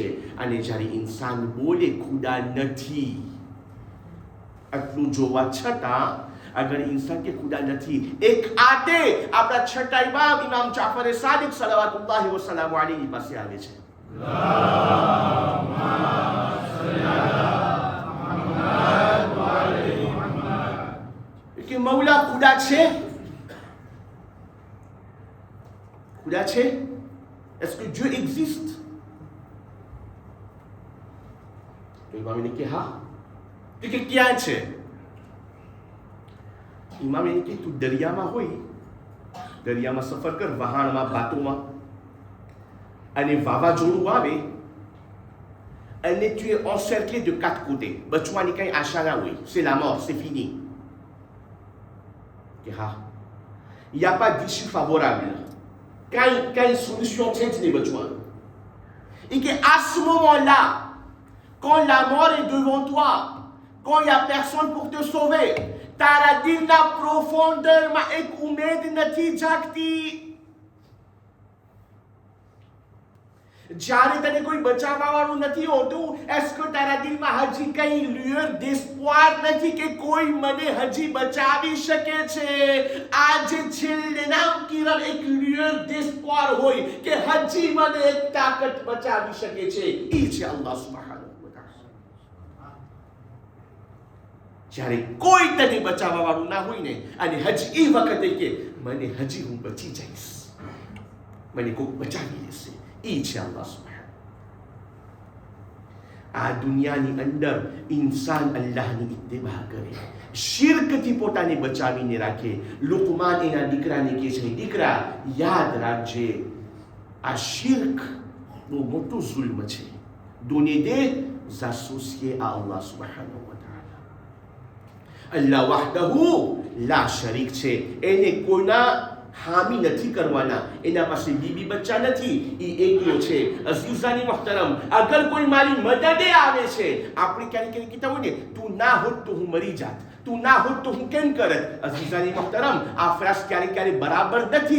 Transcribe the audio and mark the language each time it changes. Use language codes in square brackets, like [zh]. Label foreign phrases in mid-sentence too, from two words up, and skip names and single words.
[gu] અને જ્યારે ઇન્સાન બોલે ખુદા નથી, આટલું જોવા છતાં અગર ઇન્સાન કે ખુદા નથી, એક આતે આપણા છઠ્ઠા ઇમામ ઇમામ જાફર સાદિક [ar] صلوات الله و سلامه عليه [gu] પાસે આવે છે. કે મૌલા ખુદા છે, ખુદા છે, [fr] est-ce que Dieu existe? [gu] તો ઇમામ ને કે હા. તો કે ક્યાં છે? ઇમામ એને કે તું દરિયામાં હોય, દરિયામાં સફર કર, વહાણમાં, બાતોમાં, અને વાવાઝોડું આવે અને [fr] tu es encerclé de quatre côtés, [gu] બચવાની કઈ આશા ના હોય, [fr] c'est la mort, c'est fini. [gu] કે હા, [fr] il n'y a pas d'issue favorable, [gu] કઈ solution છે જ નહીં બચવાનું. [fr] Et que à ce moment-là, quand la mort est devant toi, quand il n'y a personne pour te sauver. [gu] તારા દિલના પ્રોફોન્ડરમાં એક ઉમેદ નથી જાગતી. જ્યારે તને કોઈ બચાવવા વાળું નથી હોતું, [fr] est-ce que [gu] તારા દિલમાં હજી કઈ [fr] lueur d'espoir [gu] નથી કે કોઈ મને હજી બચાવી શકે છે? આ જે છેલ્લે નામ કિરણ એક [fr] lueur d'espoir [gu] હોય કે હજી મને એક તાકાત બચાવી શકે છે, ઈ છે અલ્લાહ [ar] سبحانه و تعالى. [gu] જ્યારે કોઈ તને બચાવવા વાળું ના હોય ને, અને હજી એ વખતે કે મને હજી હું બચી જઈશ, મને કોઈ બચાવી લેશે, ઈ છે અલ્લાહ સુબ્હાનહુ. આ દુનિયાની અંદર ઇન્સાન અલ્લાહની ઇત્તિબા કરે, શિર્કથી પોતાને બચાવીને રાખે. લુકમાન એના દીકરાને કહે છે, દીકરા યાદ રાખજે, આ શિર્ક બહુ મોટું જુલ્મ છે. [fr] donner des associés à [ar] الله سبحانه و تعالى. الله وحده لا شريك [gu] છે, એને કોઈના હામી નથી કરવાના. એના પાસે બીબી બચ્ચા નથી, એ એકલો છે. [ur] عزیزانِ محترم, [gu] અગર કોઈ મારી મદદે આવે છે, આપણે ક્યારેક ક્યારેક કહેતા હોય ને, તું ના હોત તો હું મરી જાત, તું ના હોત તો હું કેમ કરત. [ur] عزیزانِ محترم, [gu] આ ફ્રાસ ક્યારેક ક્યારેક બરાબર નથી.